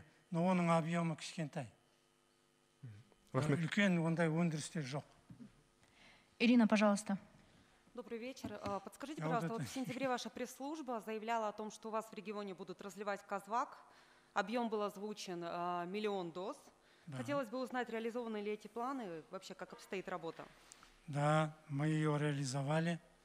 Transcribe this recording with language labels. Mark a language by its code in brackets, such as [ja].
[kk] Но оның объемы кішкентай. Үлкен ондай өндірістер жоқ. [ru] Ирина, пожалуйста. Добрый вечер. Подскажите, пожалуйста, вот в сентябре ваша пресс-служба заявляла о том, что у вас в регионе будут разливать Казвак. Объем был озвучен 1 миллион доз. Хотелось бы узнать, реализованы ли эти планы, вообще как обстоит работа? Да, мы ее реализовали.